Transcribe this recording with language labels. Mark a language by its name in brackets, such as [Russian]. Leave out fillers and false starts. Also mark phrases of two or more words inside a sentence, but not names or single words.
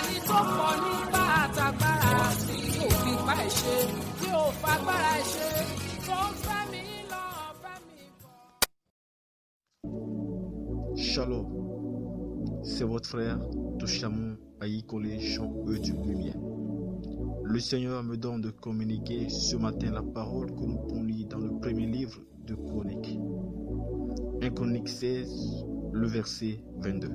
[Yoruba] tó pọ̀ nípa àtàgbára tí ò fi pa ẹ̀ ṣe tí ò fagbára ẹ̀ ṣe tó ń fẹ́ mi lọ fẹ́ mi bọ̀. [French] Shalom, c'est votre frère Touchamon Aïkole Champ du Lumière. Le Seigneur me donne de communiquer ce matin la parole que nous pouvons lire dans le premier livre de Chroniques. 1 Chroniques 16, le verset 22.